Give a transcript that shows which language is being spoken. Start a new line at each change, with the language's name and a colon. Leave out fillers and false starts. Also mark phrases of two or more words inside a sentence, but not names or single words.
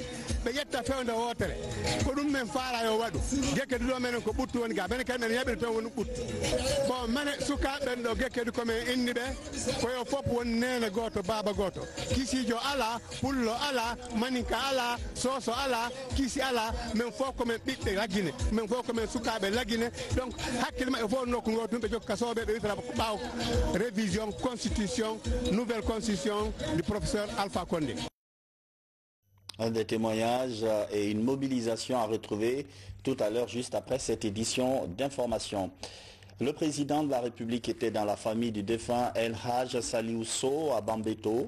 Fula: ɓe ƴetta fewde wotere ko ɗum men faala yo waɗu Guékédou ɗo menen ko ɓuttu woni ga bene kadi men yaɓiri toon woni ɓuttu bon mane sukaɓen ɗo Guékédou komin inni ɓe koyo fof woni nene goto baba goto kisijo ala pullo ala maninka ala soso ala kisi ala men fof komin ɓiɓɓe laggine men fof komin sukaɓe laggine donc hakkille maɓɓe fof nokku gotum ɓe jokki kasoɓe ɓe witara ɓaw
French: révision constitution nouvelle constitution du professeur
Fula: Alpha Condé.
French: Un des témoignages et une mobilisation à retrouver tout à l'heure juste après cette édition d'information. Le président de la République était dans la famille du défunt El Hadj Saliou Sow à Bambeto.